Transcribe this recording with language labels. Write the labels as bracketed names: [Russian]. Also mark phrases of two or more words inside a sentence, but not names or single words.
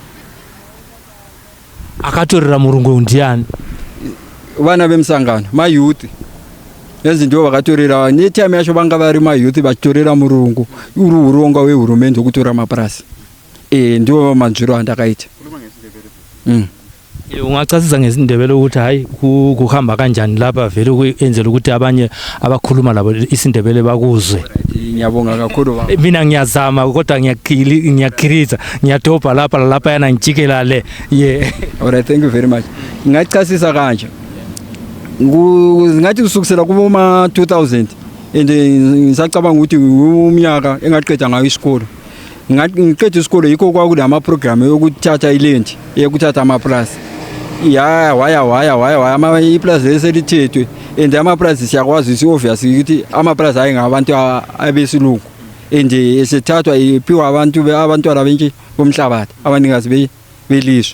[Shona] Akatorera murungu ndiani? Vana vemusangano mayouth yanzi ndivo vakatorera netime yacho vanga vari mayouth vachitorera murungu uri urongwa hwehurumende hwekutora mapurasi. Ndivo manzviro andakaita. [North Ndebele] Ungachasisa ngesindebele ukuthi hayi kuhamba kanjani lapha vele kuenzela ukuthi abanye abakhuluma labo isindebele bakuzwe? Ngiyabonga kakhulu baba. Mina ngiyazama kodwa ngiyakiriza ngiyadobha lapha yana ngijikela le. [English] Alright, thank you very much. [North Ndebele] Ngachasisa kanje ngathi kusukisela kuboma 2000 ngisacabanga ukuthi umnyaka engaqeda ngayo isikolo. Ngiqeda isikolo yikho kwakunama program yokuthatha iland yokuthatha amaplasi. Waya iplazi leselithethwe and amaplazi siyakwazi obviously ukuthi amaplazi ayingabantu abesilungu and esethathwa iphiwa abantwana benje bomhlabathi abaningazi belizwe.